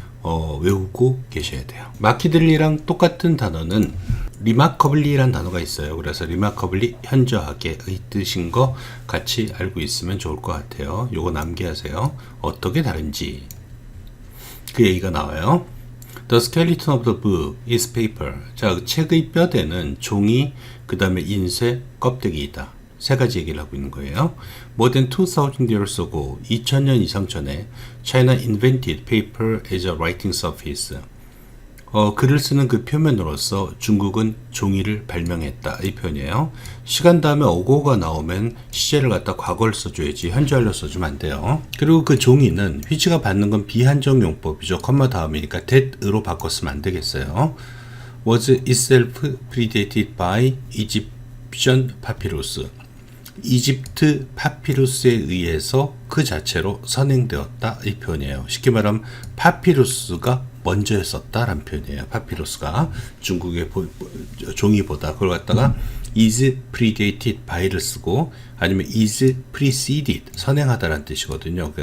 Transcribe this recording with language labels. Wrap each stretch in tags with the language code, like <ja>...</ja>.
<ko>외우고 계셔야 돼요. 마키들리랑 똑같은 단어는 remarkably란 단어가 있어요. 그래서 remarkably 현저하게의 뜻인 거 같이 알고 있으면 좋을 것 같아요. 요거 남기하세요. 어떻게 다른지 그 얘기가 나와요.</ko> <en>The skeleton of the book is paper.</en> <ko>자, 책의 뼈대는 종이, 그 다음에 인쇄, 껍데기이다. 세 가지 얘기를 하고 있는 거예요.</ko> <en>More than 2,000 years ago,</en> <ko>2000년 이상 전에</ko> <en>China invented paper as a writing surface.</en> <ko>글을 쓰는 그 표면으로서 중국은 종이를 발명했다. 이 표현이에요. 시간 다음에 어고가 나오면 시제를 갖다 과거를 써줘야지 현재완료 써주면 안 돼요. 그리고 그 종이는 휘지가 받는 건 비한정 용법이죠. 컴마 다음이니까 that으로 바꿨으면 안 되겠어요.</ko> <en>Was itself predated by Egyptian papyrus.</en> <ko>이집트 파피루스에 의해서 그 자체로 선행되었다. 이 표현이에요. 쉽게 말하면 파피루스가 먼저였었다라는 표현이에요. 파피루스가 중국의 종이보다 그걸 갖다가</ko> <en>is predated by</en> <ko>를 쓰고 아니면</ko> <en>is preceded</en> <ko>선행하다라는 뜻이거든요.</ko>